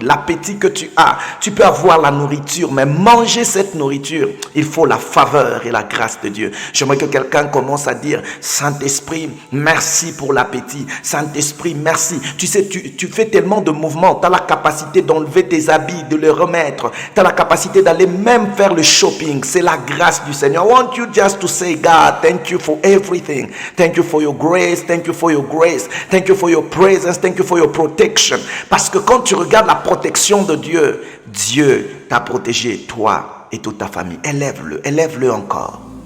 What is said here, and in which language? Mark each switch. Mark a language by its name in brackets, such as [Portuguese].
[French] L'appétit que tu as, tu peux avoir la nourriture, mais manger cette nourriture, il faut la faveur et la grâce de Dieu. J'aimerais que quelqu'un commence à dire, Saint-Esprit, merci pour l'appétit. Saint-Esprit, merci. Tu sais, tu fais tellement de mouvements, tu as la capacité d'enlever tes habits, de les remettre. Tu as la capacité d'aller même faire le shopping. C'est la grâce du Seigneur. [English] I want you just to say, God, thank you for everything. Thank you for your grace. Thank you for your grace. Thank you for your presence. Thank you for your protection. [French] Parce que quand tu regardes la protection de Dieu, Dieu t'a protégé, toi et toute ta famille. Élève-le encore.